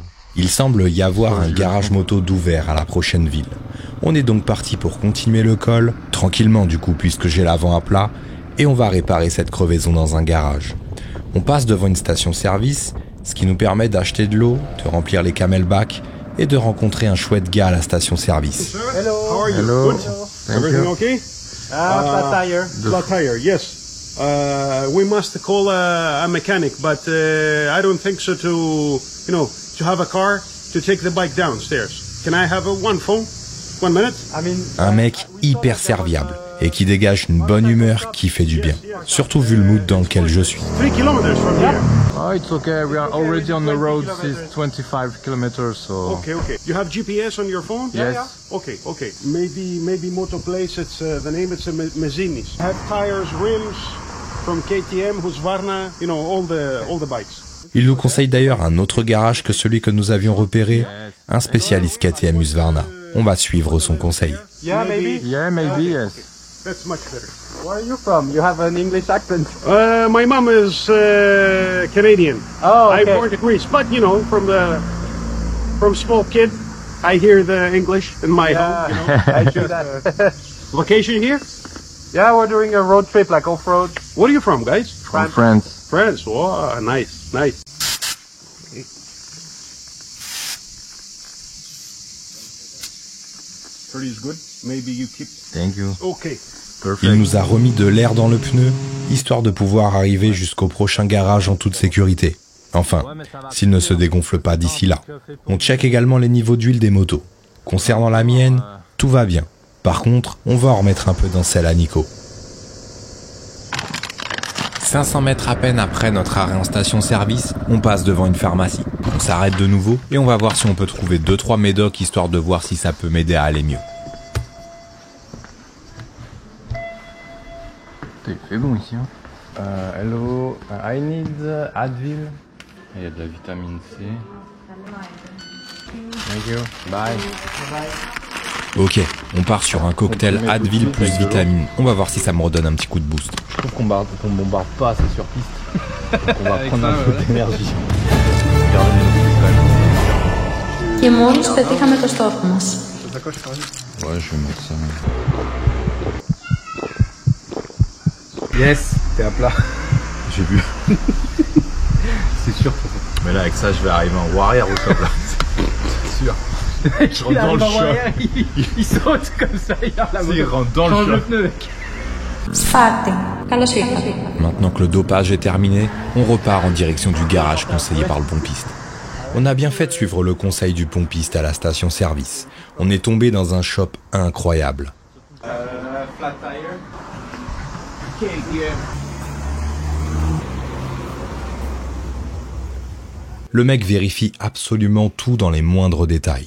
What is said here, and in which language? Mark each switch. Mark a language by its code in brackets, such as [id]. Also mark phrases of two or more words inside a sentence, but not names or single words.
[fr] Il semble y avoir un garage moto d'ouvert à la prochaine ville. On est donc parti pour continuer le col, tranquillement du coup puisque j'ai l'avant à plat, et on va réparer cette crevaison dans un garage. On passe devant une station-service, ce qui nous permet d'acheter de l'eau, de remplir les camelbacks, et de rencontrer un chouette gars à la station-service. [en] Hello. How are you? Hello. Good? Thank Everything you. okay? Flat tire. Flat tire, yes. We must call a mechanic, but I don't think so to have a car to take the bike downstairs. Can I have one phone? 1 minute? [fr] Un mec hyper serviable et qui dégage une bonne humeur qui fait du bien. Surtout vu le mood dans lequel je suis. [en] 3 kilometers from here. Oh, it's okay. We are already on the road since 25 kilometers, so... Okay. You have GPS on your phone? Yes. Okay. Maybe Moto Place, it's the name, it's Mazzinis. Have tires, rims from KTM, Husqvarna, you know, all the bikes. [fr] Il nous conseille d'ailleurs un autre garage que celui que nous avions repéré, un spécialiste KTM Husqvarna. On va suivre son conseil. [en] Yeah, maybe. Yeah, maybe, yes. That's much better. Where are you from? You have an English accent. My mom is Canadian. Oh, okay. I'm born in Greece, but you know, from small kid, I hear the English in my home. You know? I do that. Vacation here? Yeah, we're doing a road trip, like off-road. Where are you from, guys? From France. France. Wow, nice. Pretty is good. Maybe you keep. Thank you. Okay. Perfect. [fr] Il nous a remis de l'air dans le pneu, histoire de pouvoir arriver jusqu'au prochain garage en toute sécurité. Enfin, s'il ne se dégonfle pas d'ici là. On check également les niveaux d'huile des motos. Concernant la mienne, tout va bien. Par contre, on va en remettre un peu dans celle à Nico. 500 mètres à peine après notre arrêt en station-service, on passe devant une pharmacie. On s'arrête de nouveau et on va voir si on peut trouver 2-3 médocs histoire de voir si ça peut m'aider à aller mieux. Il fait bon ici. Hein. [en] Hello, I need Advil. [fr] Il y a de la vitamine C. [en] Thank you. Bye. [fr] Ok, on part sur un cocktail Advil plus vitamine. On va voir si ça me redonne un petit coup de boost. Je trouve qu'on bombarde pas assez sur piste. Donc on va prendre un peu d'énergie. [el] Και μόλις πετύχαμε το στόχο μας. [fr] Ouais, je vais mettre ça. Yes, t'es à plat. J'ai vu. C'est sûr. Mais là, avec ça, je vais arriver en roue arrière au top là. C'est sûr. Je rentre dans le choc. Il saute comme ça, Il rentre dans le choc. pneu, mec. [el] Σπάρτη. Καλώς ήρθατε. [fr] Maintenant que le dopage est terminé, on repart en direction du garage conseillé par le pompiste. On a bien fait de suivre le conseil du pompiste à la station-service. On est tombé dans un shop incroyable. [en] Flat tire. [fr] Le mec vérifie absolument tout dans les moindres détails.